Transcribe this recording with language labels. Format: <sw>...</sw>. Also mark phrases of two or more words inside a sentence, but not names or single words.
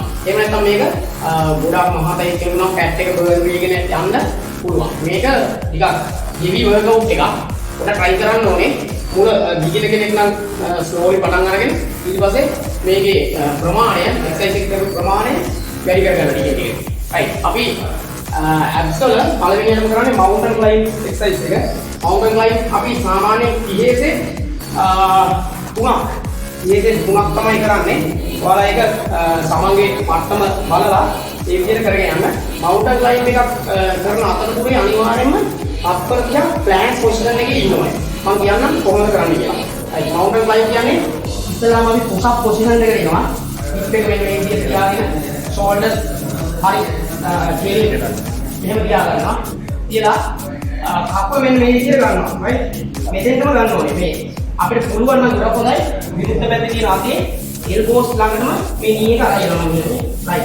<si>එහෙම නැත්නම් මේක ගොඩක් මහතයි කියනවා ෆැට් එක බර්න් වීගෙන යන්න පුළුවන්. මේක ටිකක්</si> <en>heavy workout</en> <si>එකක්. ඔන්න try කරන්න ඕනේ. මුල ගිහින කෙනෙක් නම් slowly පටන් අරගෙන ඊට පස්සේ මේකේ ප්‍රමාණය exercise එක කරපු ප්‍රමාණය වැඩි කරගන්න ටික ටික. right. අපි abs වල පළවෙනියටම කරන්නේ</si> <en>mountain climb exercise</en> <si>එක.</si> <en>mountain climb</en> <si>අපි සාමාන්‍යයෙන් 30 තුනක් තමයි කරන්නේ. ඔයාලා ඒක සමන්ගේ මට්ටම බලලා ඒ විදිහට කරගෙන යන්න.</si> <en>mountain climb</en> <si>එකක් කරන අතරතුරේ අනිවාර්යයෙන්ම තත්පර 30ක්</si> <en>plank position</en> <si>එකේ ඉන්න ඕනේ. මම කියන්නම් කොහොමද කරන්න කියලා. right.</si> <en>mountain climb</en> <si>කියන්නේ ඉස්සෙල්ලාම අපි</si> <en>push up position</en> <si>එකට එනවා. hip එක මෙන්න මේ විදිහට තියාගෙන shoulders හරි කෙලියට මෙහෙම තියා ගන්නවා. තියලා කප්ප මෙන්න මේ විදිහට ගන්නවා. right. මෙතෙන්ටම ගන්න ඕනේ මේ. අපිට පුළුවන් නම් ගොඩක් හොඳයි විරුද්ධ පැත්තේ තියෙන අතේ elbows ළඟටම මේ knee එක අරගෙන යනවා කියන්නේ. right.</si>